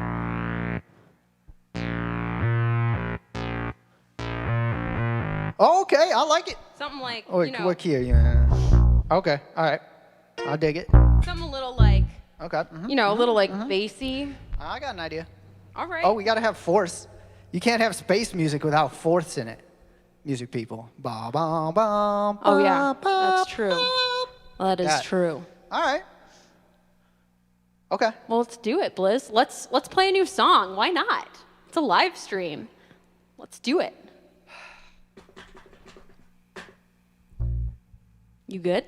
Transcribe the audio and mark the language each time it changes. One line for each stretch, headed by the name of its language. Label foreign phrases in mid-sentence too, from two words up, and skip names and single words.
English: Oh, okay, I like it. Something like, Oh, wait, what key are you in? Okay, all right. I'll dig it. something a little like, Okay. a little like bassy. I got an idea. All right. Oh, we got to have fourths. You can't have space music without fourths in it. Music people. Ba, ba, ba, Oh, yeah, ba, ba, that's true. Well, that is Got it. true. All right. Okay. Well, let's do it, Blizz. Let's play a new song. Why not? It's a live stream. Let's do it. You good?